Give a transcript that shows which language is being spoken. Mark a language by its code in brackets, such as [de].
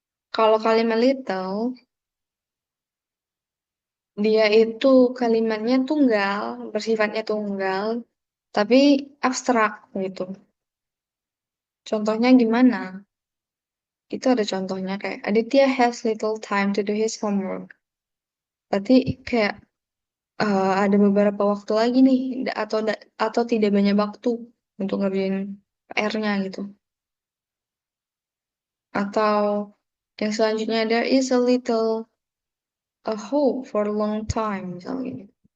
[id] Kalau kalimat little, dia itu kalimatnya tunggal, bersifatnya tunggal, tapi abstrak gitu. Contohnya gimana? Itu ada contohnya kayak [en] Aditya has little time to do his homework. [id] Berarti kayak ada beberapa waktu lagi nih, atau tidak banyak waktu untuk ngerjain PR-nya gitu. Atau yang selanjutnya [en] there is a little a hope for a long time [id] misalnya gitu.